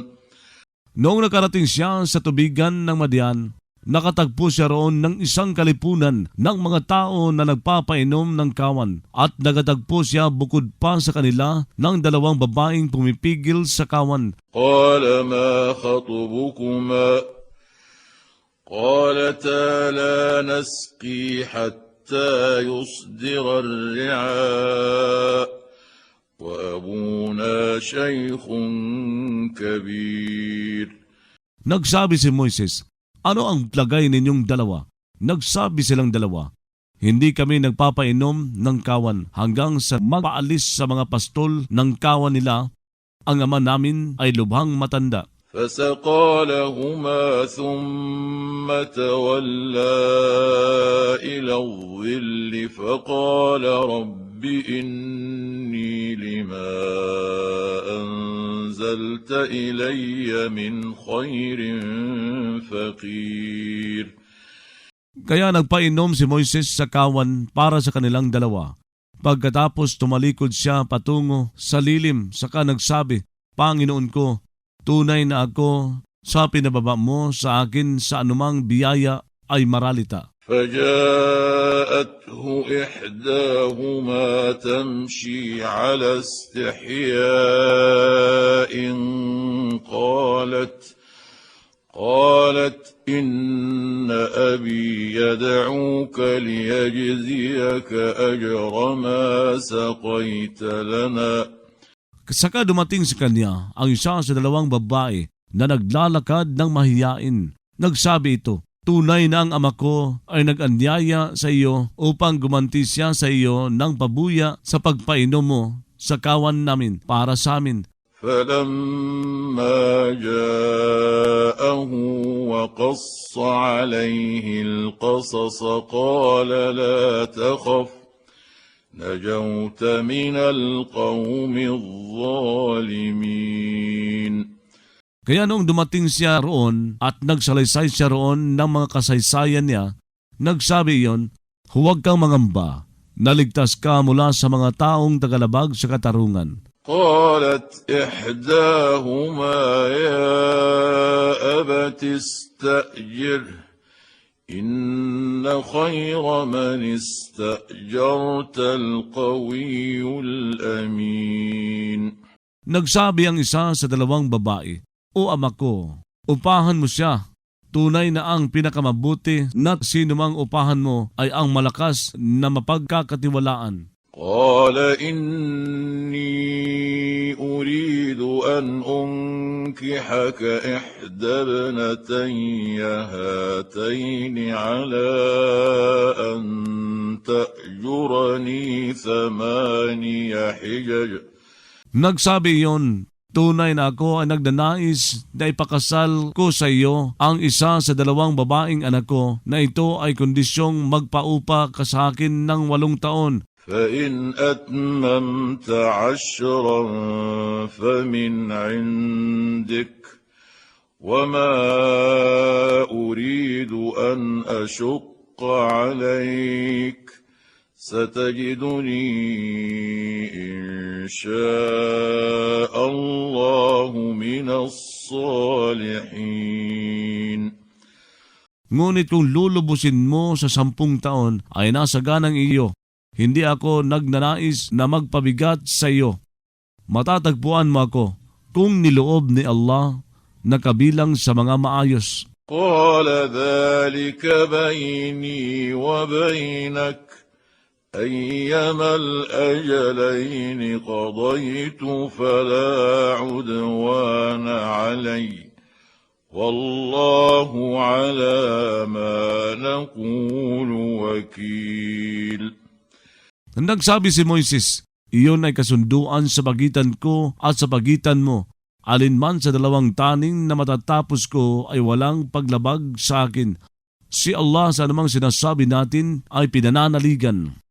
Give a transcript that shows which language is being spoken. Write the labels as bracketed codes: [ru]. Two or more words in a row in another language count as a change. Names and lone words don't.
[tl] Noong nakarating siya sa tubigan ng Madian, nakatagpo siya roon ng isang kalipunan ng mga tao na nagpapainom ng kawan at nakatagpo siya bukod pa sa kanila ng dalawang babaeng pumipigil sa kawan. [ar] قال ما خطبكما قالتا لا نسقي حتى يصدر الرعاء وأبونا شيخ كبير. [tl] Nagsabi si Moises, Ano ang plagay ninyong dalawa? Nagsabi silang dalawa, Hindi kami nagpapainom ng kawan hanggang sa magpaalis sa mga pastol ng kawan nila. Ang ama namin ay lubhang matanda. [ar] فسقى لهما ثم تولى إلى الظل فقال رب إني لما أنزلت إلي من خير فقير. [tl] Kaya nagpainom si Moises sa kawan para sa kanilang dalawa. Pagkatapos tumalikod siya patungo sa lilim, saka nagsabi, Panginoon ko, tunay na ako sa pinababa mo sa akin sa anumang biyaya ay maralita. [ar] فجاءته إحداهما تمشي على استحياء قالت إن أبي يدعوك ليجزيك أجر ما سقيت لنا. [tl] Saka dumating sa kanya ang isa sa dalawang babae na naglalakad ng mahiyain. Nagsabi ito, Tunay na ang ama ko ay nag-anyaya sa iyo upang gumanti siya sa iyo ng pabuya sa pagpainom mo sa kawan namin para sa amin. [ar] فلما جاءه وقص عليه القصص قال لا تخف نجوت من القوم الظالمين. [tl] Kaya noong dumating siya roon at nagsalaysay siya roon ng mga kasaysayan niya, nagsabi iyon, Huwag kang mangamba, naligtas ka mula sa mga taong tagalabag sa katarungan. [ar] قالت إحداهما يا أبت استأجره إن خير من استأجرت القوي الأمين. [tl] Nagsabi ang isa sa dalawang babae, O ama ko, upahan mo siya. Tunay na ang pinakamabuti na sinumang upahan mo ay ang malakas na mapagkakatiwalaan. [ar] قال إني أريد أن أنكحك إحدى ابنتي هاتين على أن تأجرني 8 حجج. [tl] Nagsabi iyon, tunay na ako ay nagdanais na ipakasal ko sa iyo ang isa sa 2 babaeng anak ko na ito ay kondisyong magpaupa ka sa akin ng 8 taon. [ar] فإن أتممت 10 فمن عندك وما أريد أن أشق عليك ستجدني إن شاء الله من الصالحين. [tl] Ngunit kung lulubusin mo sa 10 taon ay nasa ganang iyo. Hindi ako nagnanais na magpabigat sa iyo. Matatagpuan mo ako kung niloob ni Allah na kabilang sa mga maayos. [ar] قال ذلك بيني وبينك أيما الأجلين قضيت فلا عدوان علي والله على ما نقول وكيل. [tl] Nagsabi si Moises, iyon ay kasunduan sa pagitan ko at sa pagitan mo. Alinman sa 2 taning na matatapos ko ay walang paglabag sa akin. Si Allah sa anumang sinasabi natin ay pinananaligan.